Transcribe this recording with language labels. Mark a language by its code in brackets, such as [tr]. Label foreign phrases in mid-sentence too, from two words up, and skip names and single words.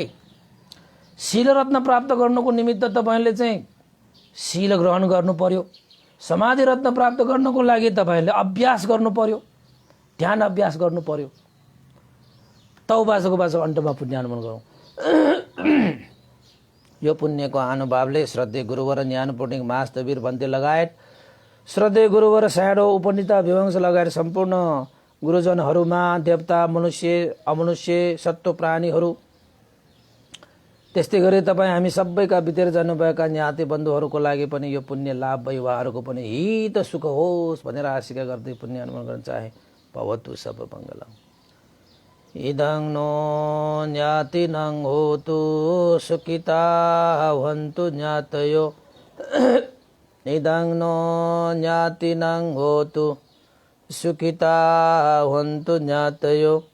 [ne] शील रत्न प्राप्त गर्नको निमित्त तपाईँले चाहिँ शील ग्रहण गर्नु पर्यो। समाधि रत्न प्राप्त गर्नको लागि तपाईँले अभ्यास गर्नु पर्यो, ध्यान अभ्यास गर्नु पर्यो। तौबासको बासको अन्तमा पुण्यानुमोदन गरौँ। यो पुण्यको अनुभावले श्रद्धेय गुरुवर ज्ञानपूर्णिक महास्तवीर भन्ते लगायत श्रद्धेय गुरुवर स्याडो उपनिता विवंश लगायत सम्पूर्ण गुरुजनहरूमा देवता मनुष्य अमनुष्य सत्व प्राणीहरू, त्यस्तै गरी तपाईँ हामी सबैका बितेर जानुभएका ज्ञाति बन्धुहरूको लागि पनि यो पुण्य लाभ भई उहाँहरूको पनि हित सुख होस् भनेर आशिका गर्दै पुण्य अनुमोदन गर्न चाहे। [pi] भवतु सब मङ्गलम्। इदं नो ज्ञातिनं होतु सुखिता भवन्तु ज्ञातयो। इदं नो ज्ञातिनं होतु सुखिता भवन्तु ज्ञातयो।